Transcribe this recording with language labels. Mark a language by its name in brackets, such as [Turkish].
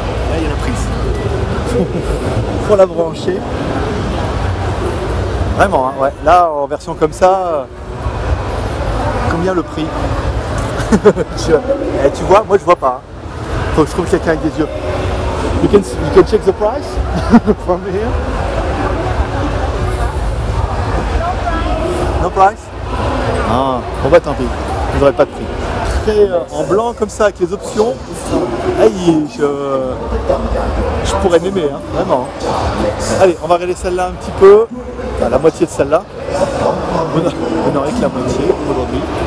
[French] Là, il y a la prise. Faut la brancher. Vraiment, hein, ouais. Là, en version comme ça, combien le prix? Tu vois, moi je vois pas. Faut que je trouve quelqu'un avec des yeux. [English] You can check the price from here. No price? [French] Ah, bon bah tant pis, vous n'aurez pas de prix. Très en blanc comme ça avec les options. Aïe, je pourrais m'aimer, hein, vraiment. Allez, on va regarder celle-là un petit peu. Enfin, la moitié de celle-là. Vous n'aurez que la moitié aujourd'hui.